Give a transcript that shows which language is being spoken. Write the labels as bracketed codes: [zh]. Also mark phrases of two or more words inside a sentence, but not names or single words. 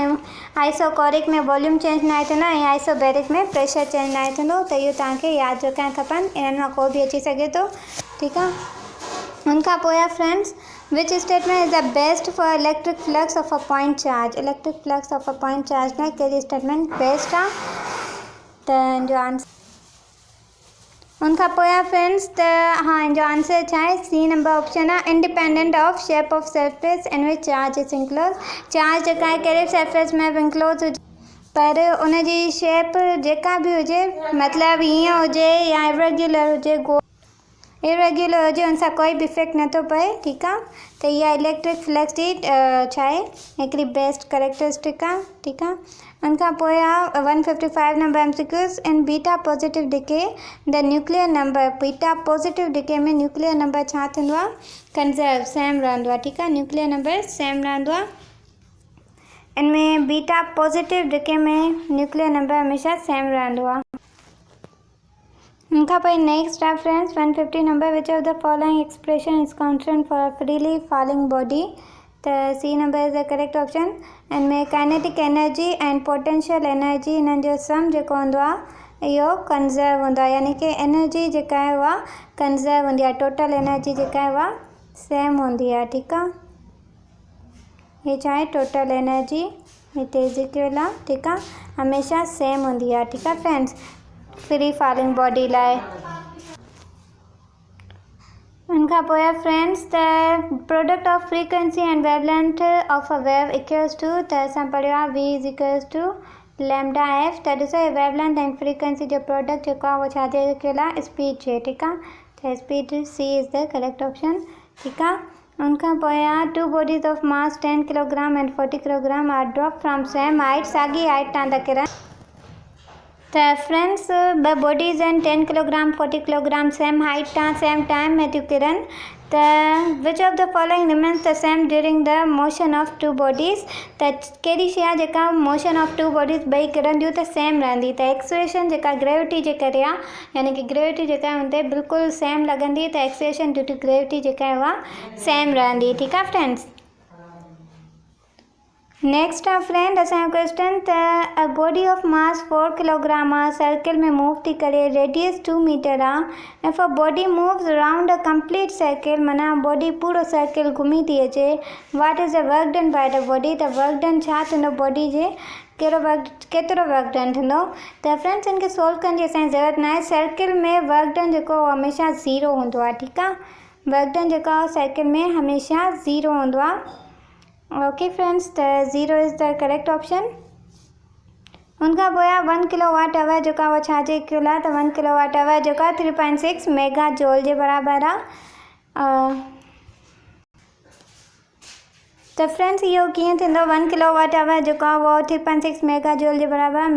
[sd] ऐं आइसोकोरिक में [en] volume change [sd] न आहे थींदो, ऐं आइसोबेरिक में [en] pressure change [sd] न आहे थींदो। त इहो तव्हांखे यादि रखणु खपनि, इन्हनि मां को बि अची सघे थो, ठीकु आहे। उनखां पोइ [en] friends which statement is the best for electric flux of a point charge. electric flux of a point charge [sd] में कहिड़ी [en] statement best [sd] आहे, त जो आंसर उनखां पोइ फ्रेंड्स त हाँ जो आंसर छा आहे [en] C number option [sd] आहे [en] independent of shape of surface in which charge is enclose. [sd] चार्ज जेका आहे कहिड़े सरफेस में बि इंक्लोज हुजे, पर उनजी शेप जेका बि हुजे, मतिलबु हीअं हुजे या इरेग्युलर हुजे, इरेग्युलर हुजे, उन सां कोई बि इफेक्ट नथो पए, ठीकु आहे। त इहा [en] electric flux [sd] जी छा आहे हिकिड़ी [en] best characteristic [sd] आहे, ठीकु आहे। उनखां पोइ आहे [en] 155 number MCQs in beta positive decay the nuclear number. beta positive decay [sd] में [en] nuclear number [sd] छा थींदो आहे कंज़र्व, सेम रहंदो आहे, ठीकु आहे। [en] nuclear number [sd] सेम रहंदो आहे, इनमें [en] beta positive decay [sd] में [en] nuclear number [sd] हमेशह सेम रहंदो आहे। उनखां पोइ नेक्स्ट आहे फ्रेंड्स [en] 150 number which of the following expression is constant for a freely falling body. त C number is the correct option. इनमें kinetic energy and potential energy, [sd] इन्हनि जो सम जेको हूंदो आहे इहो कंज़र्व हूंदो आहे, यानी कि एनर्जी जेका आहे उहा कंज़र्व हूंदी आहे, [en] total energy [sd] जेका आहे उहा सेम हूंदी आहे। ठीकु आहे, हे छा आहे [en] total energy, [sd] हिते इक्वल आहे। ठीकु आहे, हमेशह सेम हूंदी आहे। ठीकु आहे [en] फ्रेंड्स, free falling body लाइ। [sd] उनखां पोइ आहे [en] फ्रेंड्स त product of frequency and wavelength of a wave equals to, [sd] त असां पढ़ियो आहे [en] v is equals to lambda f. [sd] त ॾिसो हे [en] wavelength and frequency [sd] जो प्रोडक्ट जेको आहे उहो छाजे इक्वल आहे, स्पीड जे। ठीकु आहे, त [en] speed C is the correct option. [sd] ठीकु आहे, उनखां पोइ आहे [en] two bodies of mass 10 kilogram and 40 kilogram are drop from same height, [sd] साॻी हाइट तां था किरनि। त फ्रेंड्स ॿ बॉडीज़ आहिनि 10 किलोग्राम 40 किलोग्राम, [en] same height [sd] तां [en] same time [sd] में थियूं किरनि। त [en] which of the following remains the same during the motion of two bodies, [sd] त कहिड़ी शइ आहे जेका [en] motion of two bodies [sd] ॿई किरंदियूं त सेम रहंदी, त एक्सेलरेशन जेका ग्रेविटी जे करे आहे, यानी कि ग्रेविटी जेका आहे हुन ते बिल्कुलु सेम लॻंदी, त [en] acceleration due to gravity [sd] जेका आहे उहा सेम रहंदी। ठीकु आहे फ्रेंड्स, नेक्स्ट आहे फ्रेंड असांजो क्वेश्चन, त [en] a body of mass 4 kilogram [sd] आहे, सर्किल में मूव थी करे, रेडियस 2 मीटर आहे। [en] if a body moves around a complete circle, [sd] माना बॉडी पूरो सर्किल घुमी थी अचे, [en] what is the work done by the body, त work done [sd] छा थींदो बॉडी जे, केतिरो [en] work done थींदो। [sd] त फ्रेंड्स इनखे सोल्व करण जी असांजी ज़रूरत न आहे, सर्किल में [en] work done [sd] जेको हमेशह ज़ीरो हूंदो आहे। ठीकु आहे, [en] work done [sd] जेको आहे सर्किल में हमेशह ज़ीरो हूंदो आहे। [en] okay friends, त zero is the correct option. [sd] उनखां पोइ आहे 1 [en] kilo watt hour [sd] जेका उहा छाजे इक्वल आहे, त 1 [en] kilo watt hour [sd] जेका 3.6 [en] mega joule [sd] जे बराबरि आहे। त फ्रेंड्स इहो कीअं थींदो, 1 [en] kilo watt hour [sd] जेको आहे उहो 3.6 [en] mega joule [sd] जे बराबरि आहे।